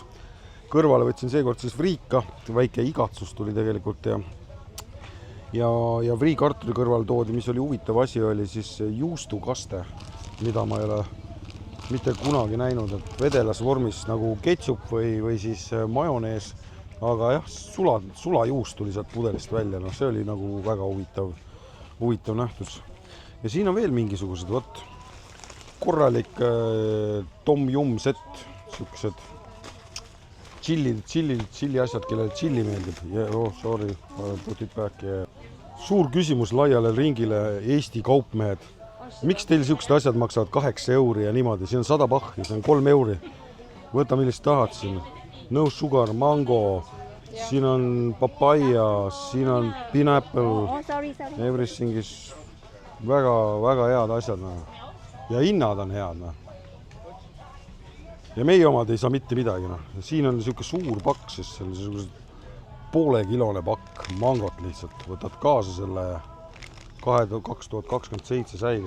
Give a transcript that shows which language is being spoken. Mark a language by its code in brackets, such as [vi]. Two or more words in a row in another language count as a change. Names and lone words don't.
[et] Kõrvale võtsin seekord siis vriika, väike igatsus tuli tegelikult ja vriikartuli kõrval toodi, mis oli huvitav asi, oli siis juustukaste, mida ma ei ole mitte kunagi näinud, et vedelas vormis nagu ketšup või siis majonees, aga jah, sulajuust tuli sealt pudelist välja, noh see oli nagu väga huvitav nähtus. Ja siin on veel mingisugused, võt, korralik tom yum set, siuksed chilli asjad, kellele chilli meeldib. [en] Oh, sorry, put it back. [et] Suur küsimus laiale ringile, Eesti kaupmehed. Miks teil siuksed asjad maksavad 8 € ja niimoodi? Siin on 100 bahhi, see on 3 €. Võta millist tahad siin. [en] No sugar, [et] mango, siin on papaya, siin on pineapple. [en] Everything is [et] väga head asjad. Ja hinnad on head. Ja meie omad ei saa mitte midagi. Siin on niisugune suur pakk, siis sellised poolekilone pakk mangot lihtsalt. Võtad kaasa selle 2027 säilib.